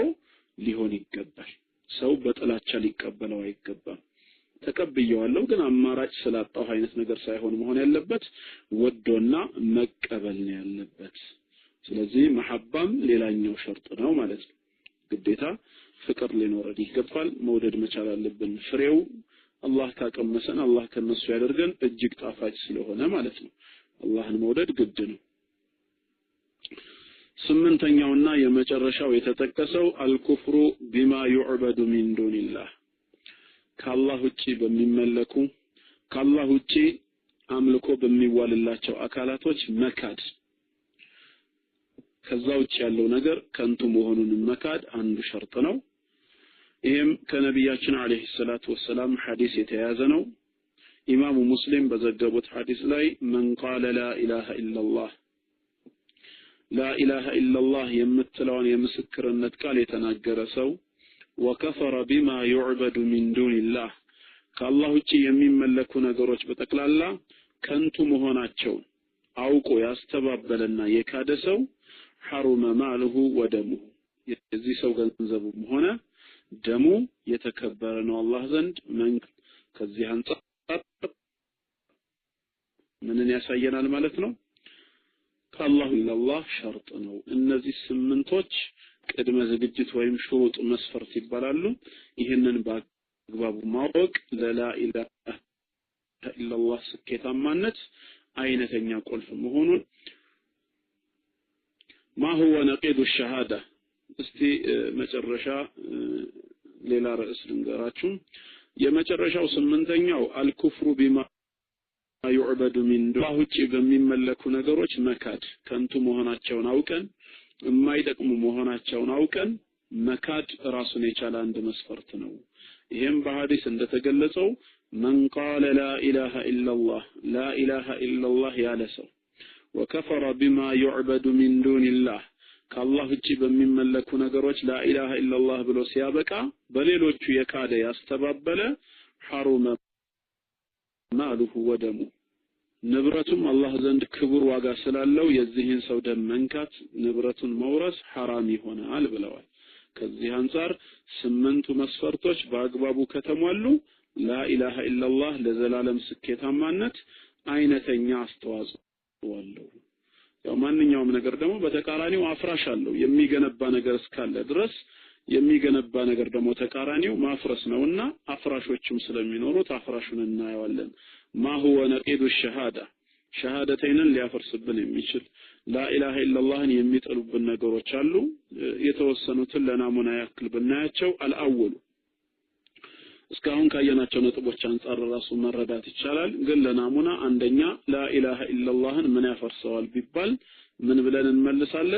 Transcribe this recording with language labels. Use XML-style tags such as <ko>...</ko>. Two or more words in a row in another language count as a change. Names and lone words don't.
<am>ሊሆን ይገባል። ሰው በጥላቻ ሊቀበለው አይገባም። ተቀብየዋለሁ ግን አማራጭ ስላጣው አይነት ነገር ሳይሆን መሆን ያለበት ወዶና መቀበል ነው ያለበት። ስለዚህ መሐባም ሌላኛው ሸርጥ ነው ማለት ነው። ግዴታ ፍቅር ሊኖረን ይገባል። መውደድ መቻል አለብን። ፍሬው አላህ ካቀመሰን አላህ ከነሱ ያደርገን እጅግ ጣፋጭ ስለሆነ ማለት ነው። አላህን መውደድ ግድ ነው። ስምንተኛውና የመጨረሻው የተጠቀሰው</am> <ar>الكفر بما يعبد من دون الله</ar> <am>ከአላህ ውጪ በሚመለኩ ከአላህ ውጪ አምልኮ በሚዋልላቸው አካላቶች መካድ። ከዛ ውጪ ያለው ነገር ከንቱ መሆኑን መካድ አንዱ ሸርጥ ነው። ይሄም ከነቢያችን</am> <ar>عليه الصلاة والسلام</ar> <am>ሐዲስ የተያዘ ነው። ኢማሙ ሙስሊም በዘገቡት ሐዲስ ላይ</am> <ar>من قال لا إله إلا الله لا إله إلا الله</ar> <am>የምትለውን የምስክርነት ቃል የተናገረ ሰው</am> <ar>وكفر بما يعبد من دون الله</ar> <am>ከአላህ ውጪ የሚመለኩ ነገሮች በጠቅላላ ከንቱ መሆናቸው አውቆ ያስተባበለና የካደ ሰው</am> <ar>حرم ماله ودمه</ar> <am>የዚህ ሰው ገንዘቡም ሆነ ደሙ የተከበረ ነው አላህ ዘንድ። ከዚህ አንፃር ምንን ያሳየናል ማለት ነው? ከአላህ ኢላላህ ሸርጥ ነው። እነዚህ ስምንቶች ቅድመ ዝግጅት ወይም ሹሩጥ መስፈርት ይባላሉ። ይሄንን በአግባቡ ማወቅ ለላ</am> <ar>إله إلا الله</ar> <am>ስኬታማነት አይነተኛ ቁልፍ መሆኑን</am> <ar>ما هو نقيض الشهادة</ar> <am>እስቲ መጨረሻ ሌላ ርዕስ ልንገራችሁ። የመጨረሻው ስምንተኛው</am> <ar>الكفر بما يعبد من دون الله</ar> <am>ውጪ በሚመለኩ ነገሮች መካድ። ከንቱ መሆናቸውን አውቀን የማይጠቅሙ መሆናቸውን አውቀን መካድ ራሱን የቻለ አንድ መስፈርት ነው። ይሄም በሐዲስ እንደተገለጸው</am> <ar>من قال لا إله إلا الله لا إله إلا الله</ar> <am>ያለ ሰው</am> <ar>وكفر بما يعبد من دون الله</ar> <am>ከአላህ ውጪ በሚመለኩ ነገሮች</am> <ar>لا إله إلا الله</ar> <am>ብሎ ሲያበቃ በሌሎቹ የካደ ያስተባበለ ሐሩመ</am> <ar>ماله ودمه</ar> <am>ንብረቱም አላህ ዘንድ ክቡር ዋጋ ስላለው የዚህን ሰው ደም መንካት ንብረቱን መውረስ ሐራም ይሆናል ብለዋል። ከዚህ አንፃር ስምንቱ መስፈርቶች በአግባቡ ከተሟሉ</am> <ar>لا إله إلا الله</ar> <am>ለዘላለም ስኬታማነት አይነተኛ አስተዋጽኦ አለው። ያው ማንኛውም ነገር ደግሞ በተቃራኒው አፍራሽ አለው። የሚገነባ ነገር እስካለ ድረስ የሚገነባ ነገር ደግሞ ተቃራኒው ማፍረስ ነውና አፍራሾችም ስለሚኖሩት አፍራሹን እናየዋለን።</am> <ar>ما هو نقيض الشهادة</ar> <am>ሸሃደተይንን ሊያፈርስብን የሚችል</am> <ar>لا إله إلا الله</ar> <am>የሚጠሉብን ነገሮች አሉ። የተወሰኑትን ለናሙና ያክል ብናያቸው አልአወሉ እስካሁን ካየናቸው ነጥቦች አንፃር ራሱ መረዳት ይቻላል። ግን ለናሙና አንደኛ</am> <ar>لا إله إلا الله</ar> <am>ምን ያፈርሰዋል ቢባል ምን ብለን እንመልሳለን?</am>